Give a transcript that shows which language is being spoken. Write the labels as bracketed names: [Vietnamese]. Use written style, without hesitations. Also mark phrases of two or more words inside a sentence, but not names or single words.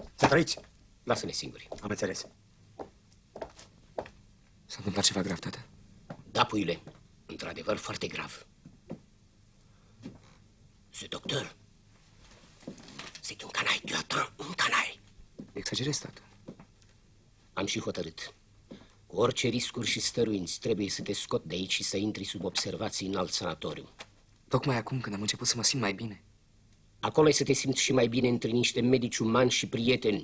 [Romanian] trăiți? Lasă-ne singuri. Am înțeles. S-a întâmplat ceva grav, tată? Da, puiule, într-adevăr foarte grav. Ce doctor? [French] C'est un canaille, tu attends un canaille. [Romanian] Exagerez, tată. Am și hotărât. Cu orice riscuri și stăruinți, trebuie să te scot de aici și să intri sub observații în alt sanatoriu. Tocmai acum, când am început să mă simt mai bine. Acolo ai să te simți și mai bine între niște medici umani și prieteni.